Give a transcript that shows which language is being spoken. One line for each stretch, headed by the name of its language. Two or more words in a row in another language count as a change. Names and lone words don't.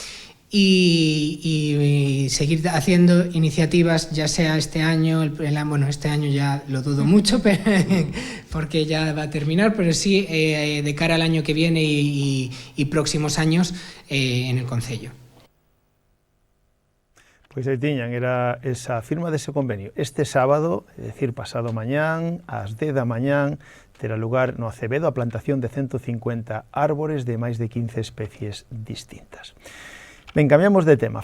Spanish: Y seguir haciendo iniciativas, ya sea este año, bueno, este año ya lo dudo mucho porque ya va a terminar, pero sí de cara al año que viene y próximos años en el concello.
Galician: Pois aí tiñan, era esa firma dese convenio. Este sábado, é dicir, pasado mañán, ás 10 da mañán, terá lugar no Acevedo a plantación de 150 árbores de máis de 15 especies distintas. Ben, cambiamos de tema.